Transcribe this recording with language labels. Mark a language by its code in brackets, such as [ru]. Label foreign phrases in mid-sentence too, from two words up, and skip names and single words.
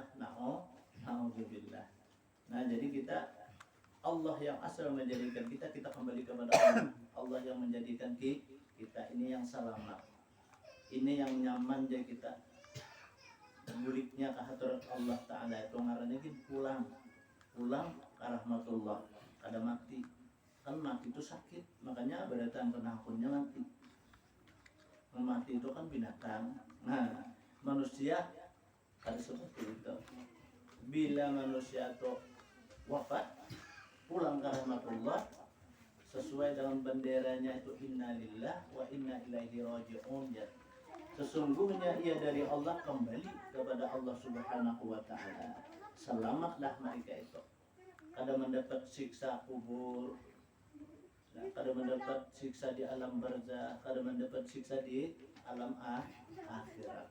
[ar] نعوذ بالله. [id] Nah jadi kita, Allah yang asal menjadikan kita kembali kepada Allah. Allah yang menjadikan kita, ini yang selamat, ini yang nyaman jadi kita. [bjn] Muridnya ke hadrat Allah Ta'ala itu ngarannya pulang ke rahmatullah, kada mati. Kan mati itu sakit, makanya berdatang kena akunnya mati. [id] Mati itu kan binatang. Nah, manusia ada seperti itu. Bila manusia itu wafat, pulang ke rahmatullah, sesuai dengan benderanya itu [ar] إنا لله وإنا إليه راجعون. [id] Sesungguhnya ia dari Allah, kembali kepada Allah [ar] سبحانه وتعالى. [id] Selamatlah mereka itu. [bjn] Kada mendapat siksa kubur, kada mendapat siksa di alam barzakh, kada mendapat siksa di alam akhirat.